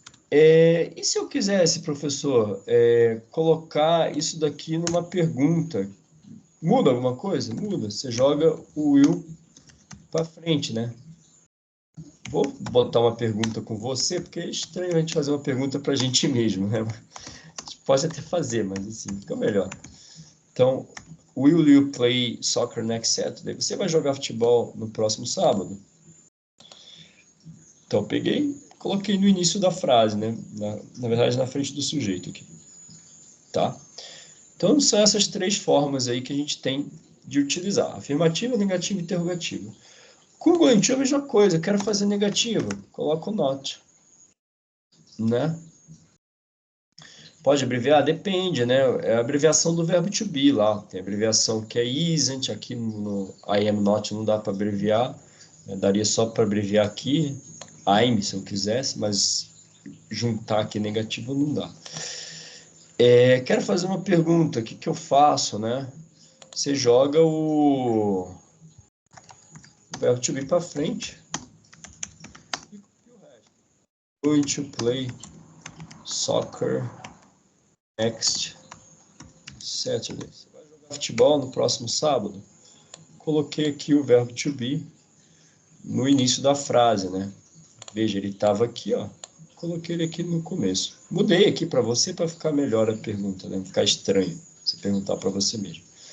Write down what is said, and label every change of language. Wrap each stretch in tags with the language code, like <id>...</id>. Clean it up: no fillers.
<pt>E se eu quisesse, professor, colocar isso daqui numa pergunta? Muda alguma coisa? Muda. Você joga o will para frente, né? Vou botar uma pergunta com você, porque é estranho a gente fazer uma pergunta para a gente mesmo, né? A gente pode até fazer, mas assim, fica melhor.</pt> <en>Então, will you play soccer next Saturday?</en> <pt>Você vai jogar futebol no próximo sábado? Então, eu peguei, coloquei no início da frase, né? Na verdade, na frente do sujeito aqui. Tá? Então, são essas três formas aí que a gente tem de utilizar. Afirmativa, negativa e interrogativa. Com o going to é a mesma coisa. Eu quero fazer negativa. Coloco not. Né? Pode abreviar? Depende, né? É a abreviação do verbo to be lá. Tem a abreviação que é isn't. Aqui no I am not não dá para abreviar. Daria só para abreviar aqui. I'm, se eu quisesse, mas juntar aqui negativo não dá. Quero fazer uma pergunta. O que eu faço, né? Você joga o verbo to be para frente. E o resto?</pt> <en>Going to play soccer next Saturday.</en> <pt>Você vai jogar futebol no próximo sábado? Coloquei aqui o verbo to be no início da frase, né? Veja, ele estava aqui, ó. Coloquei ele aqui no começo. Mudei aqui para você para ficar melhor a pergunta, né? Ficar estranho você perguntar para você mesmo.</pt>